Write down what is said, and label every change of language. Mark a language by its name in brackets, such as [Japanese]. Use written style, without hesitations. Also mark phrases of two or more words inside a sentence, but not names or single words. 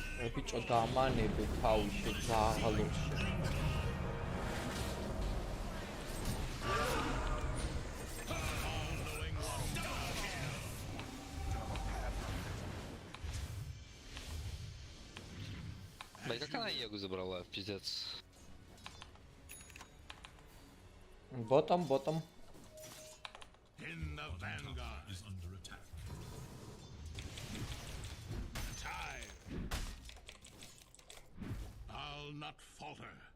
[Georgian] ბიჭო დამანებე თავი შეძაღალოში. [Russian] Да как она Егу забрала, пиздец. [English] Bottom. In the vanguard. Is under attack. Time. I'll not falter.